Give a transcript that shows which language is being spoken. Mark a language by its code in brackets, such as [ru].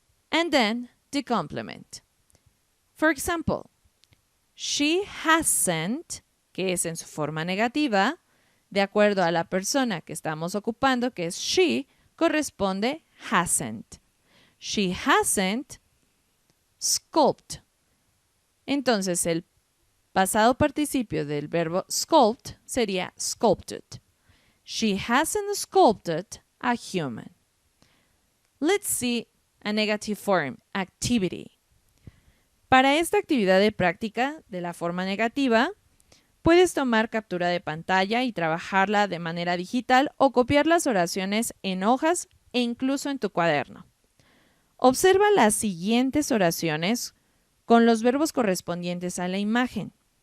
[en] And then, the complement. For example, she hasn't, [es] que es en su forma negativa, de acuerdo a la persona que estamos ocupando, que es she, corresponde hasn't. [en] She hasn't sculpted. [es] Entonces, el pasado participio del verbo sculpt sería sculpted. [en] She hasn't sculpted a human. Let's see a negative form, activity. [es] Para esta actividad de práctica de la forma negativa, puedes tomar captura de pantalla y trabajarla de manera digital o copiar las oraciones en hojas e incluso en tu cuaderno. Observa las siguientes oraciones con los verbos correspondientes a la imagen.